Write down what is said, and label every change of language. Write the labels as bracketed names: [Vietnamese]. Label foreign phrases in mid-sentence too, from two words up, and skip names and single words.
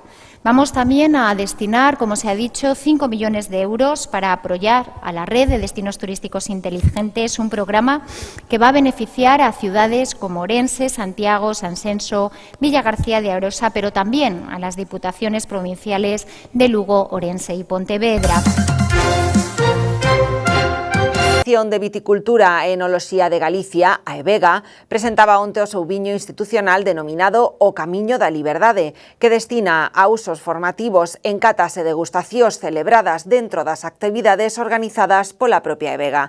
[Spanish] Vamos también a destinar, como se ha dicho, 5 millones de euros para apoyar a la red de destinos turísticos inteligentes, un programa que va a beneficiar a ciudades como Orense, Santiago, Sansenso, Villa García de Arosa, pero también a las diputaciones provinciales de Lugo, Orense y Pontevedra. [Galician] De Viticultura e Enoloxía de Galicia, a EVEGA, presentaba onte o seu viño institucional denominado O Camiño da Liberdade, que destina a usos formativos en catas e degustacións celebradas dentro das actividades organizadas pola propia EVEGA.